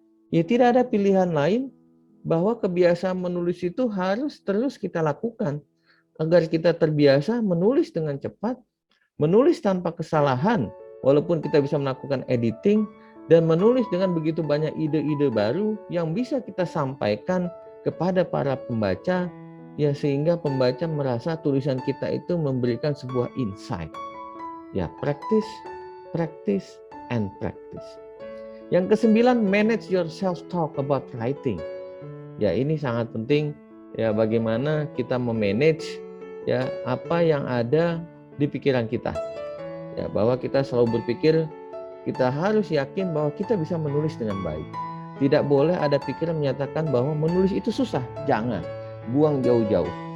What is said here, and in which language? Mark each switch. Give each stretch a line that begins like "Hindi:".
Indonesian: Ya, tidak ada pilihan lain, bahwa kebiasaan menulis itu harus terus kita lakukan agar kita terbiasa menulis dengan cepat, menulis tanpa kesalahan, walaupun kita bisa melakukan editing, dan menulis dengan begitu banyak ide-ide baru yang bisa kita sampaikan kepada para pembaca, ya sehingga pembaca merasa tulisan kita itu memberikan sebuah insight.
English: Ya, practice, and practice.
Indonesian: Yang kesembilan,
English: manage your self-talk about writing.
Indonesian: Ya, ini sangat penting ya, bagaimana kita memanage ya apa yang ada di pikiran kita. Ya, bahwa kita selalu berpikir, kita harus yakin bahwa kita bisa menulis dengan baik. Tidak boleh ada pikiran menyatakan bahwa menulis itu susah. Jangan, buang jauh-jauh.